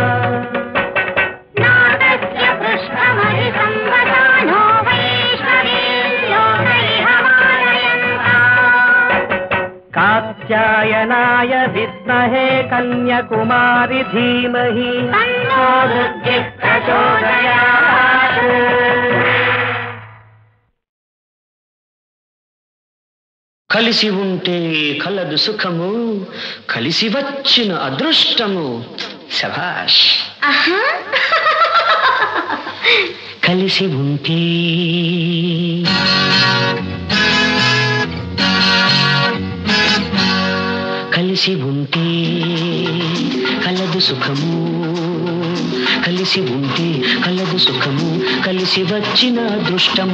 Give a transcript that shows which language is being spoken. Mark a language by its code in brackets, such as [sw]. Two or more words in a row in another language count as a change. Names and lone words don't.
[sa] नादस्य पृष्ठमधिसंवदानो वैष्णवीर्योगैहमालयन्ता। कात्यायनाय विद्महे कन्याकुमारि धीमहि तन्नो दुर्गिः प्रचोदयात्। [te] కలిసి ఉంటే కలదు సుఖము, కలిసి వచ్చిన అదృష్టము. శభాష్. కలిసి ఉంటే కలిసి ఉంటే కలదు సుఖము, కలిసి ఉంటే కలదు సుఖము, కలిసి వచ్చిన అదృష్టము.